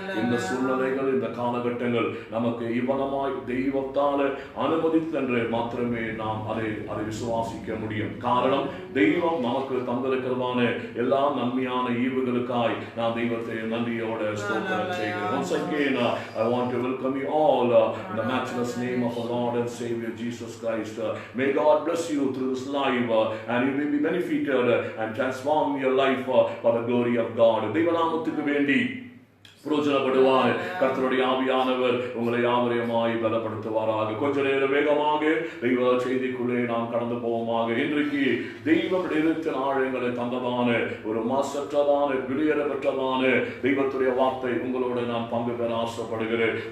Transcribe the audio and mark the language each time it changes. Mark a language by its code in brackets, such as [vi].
[ta] இந்த சூழ்நிலைகள் இந்த காலகட்டங்கள் நமக்கு இவ்வளமாய் தெய்வத்தால் அனுமதித்தென்று மாத்திரமே நாம் அதை விசுவாசிக்க முடியும். காரணம் தெய்வம் நமக்கு தந்திருக்கிறதான எல்லா நன்மையான ஈவுகளுக்காய் நான் தெய்வத்தை நன்றியோட ஸ்தோத்திரம் செய்கிறேன். [en] Once again, I want to welcome you all in the matchless name of our Lord and Savior Jesus Christ. May God bless you through this life and you may be benefited and transform your life for the glory of God. [ta] தெய்வநாமத்துக்கு வேண்டி புரோஜனப்படுவார். கர்த்தருடைய ஆவியானவர் உங்களை யாவரையுமாய் பலப்படுத்துவாராக. கொஞ்ச நேரம் வேகமாக தெய்வ செய்திக்குள்ளே நாம் கடந்து போவோமாக. இன்றைக்கு தெய்வம் இருத்தின் ஆழங்களை தந்ததான ஒரு மாசற்றதான வெளியேறப்பட்டதான தெய்வத்துடைய வார்த்தை உங்களோட நான் பங்கு பெற ஆசைப்படுகிறேன்.